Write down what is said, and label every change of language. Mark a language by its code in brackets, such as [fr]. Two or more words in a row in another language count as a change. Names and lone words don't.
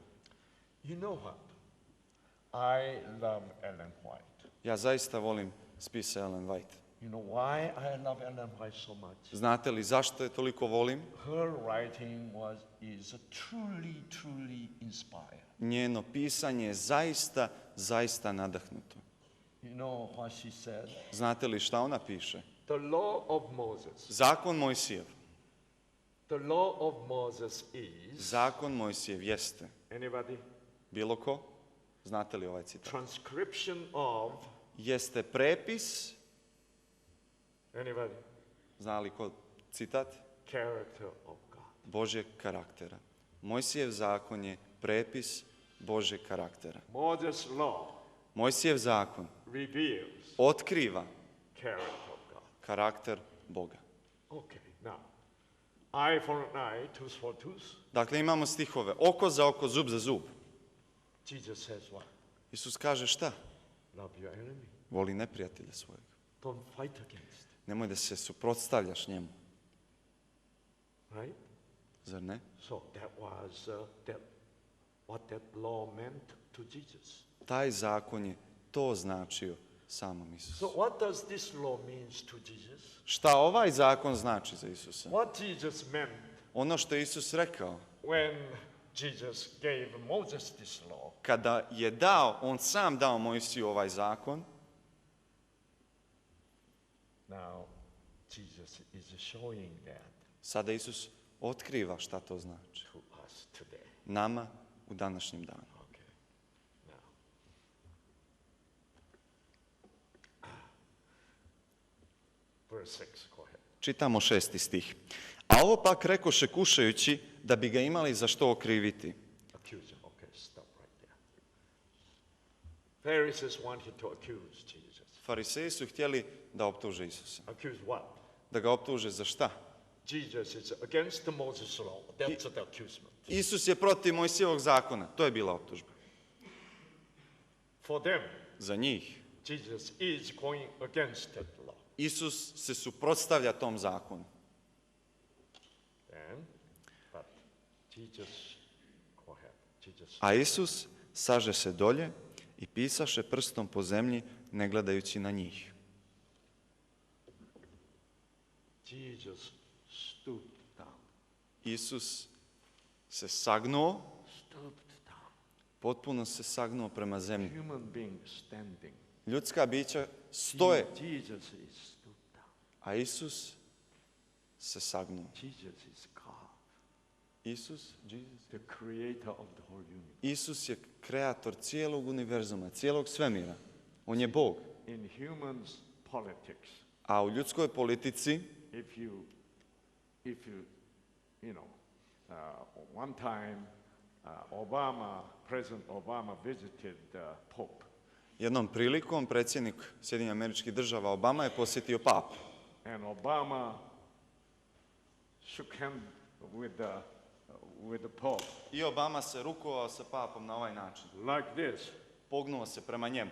[en] You know what? I love Ellen White. [bs] Ja zaista volim spise Ellen White. [en] You know why I love Ellen White so much? [bs] Znate li zašto je toliko volim? [en] Her writing is truly inspired. [bs] Njeno pisanje je zaista nadahnuto. [en] You know what she said? [bs] Znate li šta ona piše? [en] The law of Moses. [bs] Zakon Mojsijev. [en] The law of Moses is. [bs] Zakon Mojsijev jeste. [en] Anybody? [bs] Bilo ko? Znate li ovaj citat? [en] Transcription of. [bs] Jeste prepis. [en] Anybody? [bs] Zna li ko citat? [en] Character of God. [bs] Božjeg karaktera. Mojsijev zakon je prepis Božjeg karaktera. [en] Moses' law [bs] Mojsijev zakon [en] reveals [bs] otkriva [en] character of God. [bs] karakter Boga. [en] Okay, now, eye for an eye, tooth for tooth. [bs] Dakle, imamo stihove oko za oko, zub za zub. [en] Jesus says what? [bs] Isus kaže šta? [en] Love your enemy. [bs] Voli neprijatelja svojeg. [en] Don't fight against. [bs] Nemoj da se suprotstavljaš njemu. [en] Right? [bs] Zar ne? [en] So that was what that law meant to Jesus. [bs] Taj zakon je to značio samom Isusu. [en] So what does this law means to Jesus? [bs] Šta ovaj zakon znači za Isusa? [en] What Jesus meant [bs] Ono što je Isus rekao, [en] when Jesus gave Moses this law, [bs] kada je on sam dao Mojsiju ovaj zakon, [en] now Jesus is showing that [bs] sada Isus otkriva šta to znači [en] to us today. [bs] nama u današnjem danu. [en] Okay. Now, verse 6, go ahead. [bs] Čitamo 6. stih. A ovo pak rekoše kušajući da bi ga imali za što okriviti. [en] Accuse him. Okay, stop right there. Pharisees wanted to accuse Jesus. [bs] Fariseji su htjeli da optuže Isusa. [en] Accuse what? [bs] Da ga optuže za šta? [en] Jesus is against the Moses law. That's the accusation. [bs] Isus je protiv Mojsijevog zakona. To je bila optužba. [en] For them, [bs] Za njih. [en] Jesus is going against that law. [bs] Isus se suprotstavlja tom zakonu. [en] But Jesus, go ahead. Jesus. [bs] A Isus saže se dolje i pisaše prstom po zemlji, ne gledajući na njih. [en] Jesus stooped down. [bs] Isus se sagnuo, [en] Stooped down. [bs] potpuno se sagnuo prema zemlji. [en] Human being standing. [bs] Ljudska bića stoje, [en] Jesus is stooped down. [bs] a Isus se sagnuo. [en] Jesus is God, Jesus, the creator of the whole universe. [bs] Isus je kreator cijelog univerzuma, cijelog svemira. On je Bog. [en] In humans politics, [bs] A u ljudskoj politici, [en] if you one time President Obama visited Pope. [bs] jednom prilikom predsjednik Sjedinjenih Američkih Država Obama je posjetio papu. [en] And Obama shook hand with the Pope [bs] I Obama se rukovao sa papom na ovaj način. [en] like this. [bs] Pognuo se prema njemu.